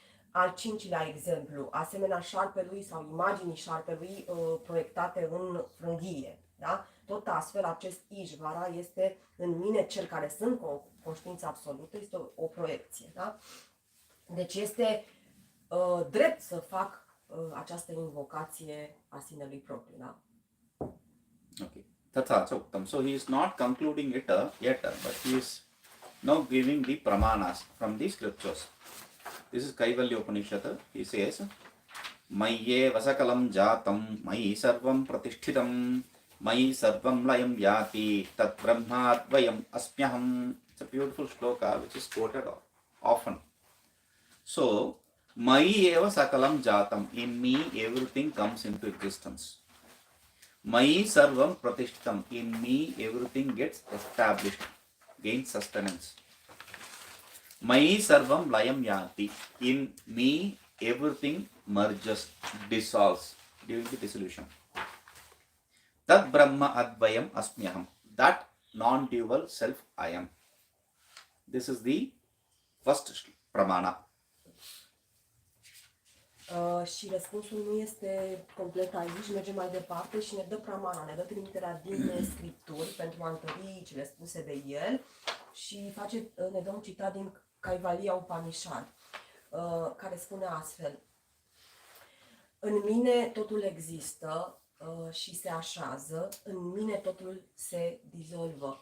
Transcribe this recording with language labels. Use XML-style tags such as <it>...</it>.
<ro>Al cincilea exemplu, asemenea șarpelui sau imaginii șarpelui proiectate în frânghie. Da? Tot astfel, acest Ishvara este în mine, cel care sunt conștiința absolută, este o proiecție. Da? Deci este drept să fac această invocație a sinelui propriu. Da?</ro> <sa>Okay. Tatha cha uttam.</sa> <en>So he is not concluding it yet, but he is now giving the pramanas from the scriptures. This is Kaivalya Upanishad. He says,</en> <sa>Mayye vasakalam jatam, mayi sarvam pratishthitam, mayi sarvam layam yati, tat brahmadvayam asmyaham.</sa> <en>It's a beautiful shloka which is quoted often. So,</en> <sa>mayi eva sakalam jatam.</sa> <en>In me, everything comes into existence.</en> <sa>Mayi sarvam pratishthitam.</sa> <en>In me, everything gets established, gains sustenance.</en> <sa>Mayi sarvam layam yati.</sa> <en>In me, everything merges, dissolves during the dissolution.</en> <sa>Tad Brahma Advayam Asmyaham.</sa> <en>That non-dual self I am. This is the first pramana.</en> <ro>Și răspunsul nu este complet aici, merge mai departe și ne dă pramana, ne dă trimiterea din scripturi pentru a întări cele spuse de el și ne dă un citat din Kaivalya Upanishad, care spune astfel: în mine totul există și se așează, în mine totul se dizolvă.</ro>